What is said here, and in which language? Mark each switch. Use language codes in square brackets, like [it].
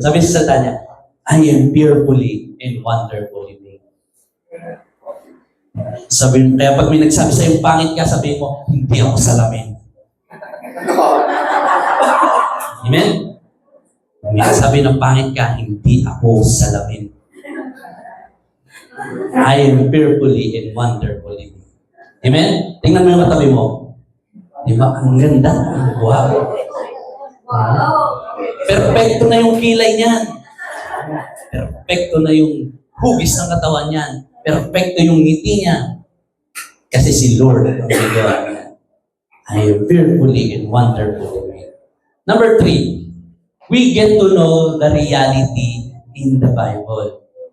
[tl] Sabi sa salita niya, [en] I am fearfully and wonderfully made. [tl] Sabi, kaya pag may nagsabi sa'yo, pangit ka, sabi mo, hindi ako salamin. Amen? May sabi ng pangit ka, hindi ako salamin. [en] I am fearfully and wonderfully made. [tl] Amen? Tingnan mo yung katabi mo. Di ba? Ang ganda. Wow. Perfecto na yung kilay niyan. Perfecto na yung hugis ng katawan niyan. Perfecto yung ngiti niya. Kasi si Lord ang nagawa niya. [en] I am fearfully and wonderfully made. Number 3, we get to know the reality in the Bible.